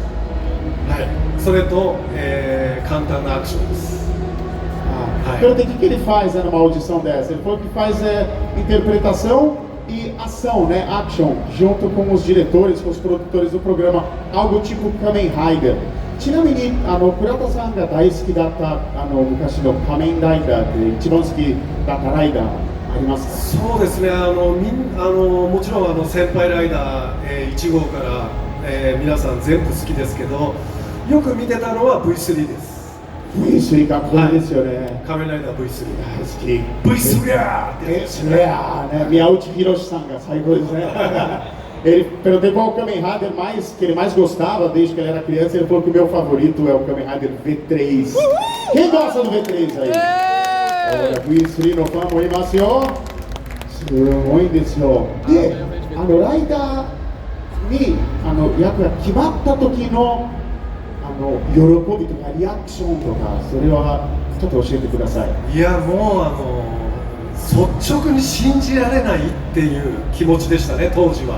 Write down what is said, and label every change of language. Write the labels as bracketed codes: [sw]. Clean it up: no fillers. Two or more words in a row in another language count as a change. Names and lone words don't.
[ja] それと、簡単なアクションです。 [pt] Então, o que ele faz numa audição dessa? Ele falou que faz interpretação e ação, né? Action, junto com os diretores, com os produtores do programa, algo tipo Kamen Rider. [ja] ちなみに倉田さんが大好きだった昔の仮面ライダーって一番好きだったライダーありますか？そうですね、もちろん先輩ライダー、1号から、皆さん全部好きですけど、よく見てたのは V3 です。 V3 かっこいいですよね、はい、仮面ライダー V3 大好き。 V3 やーってやつですね。宮内博さんが最高ですね。 [pt] Ele perguntei qual o Kamen Rider que ele mais gostava desde que ele era criança. Ele falou que o meu favorito é o Kamen Rider V3. Quem gosta do V3 aí? Olha, [ja] V3 のファンもいますよ。すごいんですよ。で、ライダーに役が決まった時の喜びとかリアクションとか、それはちょっと教えてください。いや、もう率直に信じられないっていう気持ちでしたね、当時は。